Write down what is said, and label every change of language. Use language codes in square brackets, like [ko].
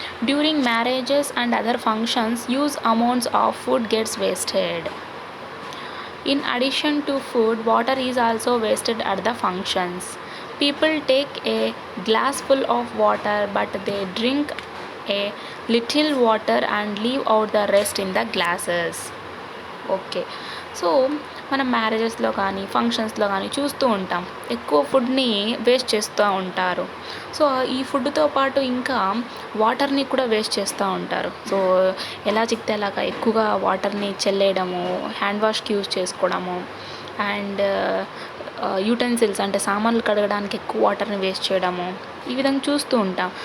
[en] During marriages and other functions huge amounts of food gets wasted. In addition to food, water is also wasted at the functions. People take a glass full of water but they drink a little water and leave out the rest in the glasses. [te] Okay. So మనం మ్యారేజెస్లో కానీ ఫంక్షన్స్లో కానీ చూస్తూ ఉంటాం, ఎక్కువ ఫుడ్ని waste చేస్తూ ఉంటారు. సో ఈ ఫుడ్తో పాటు ఇంకా వాటర్ని కూడా వేస్ట్ చేస్తూ ఉంటారు. సో ఎలా చిక్తే అలాగా ఎక్కువగా వాటర్ని చెల్లేయడము, హ్యాండ్ వాష్కి యూజ్ చేసుకోవడము, అండ్ యూటెన్సిల్స్ అంటే సామాన్లు కడగడానికి ఎక్కువ వాటర్ని వేస్ట్ చేయడము, ఈ విధంగా చూస్తూ ఉంటాం.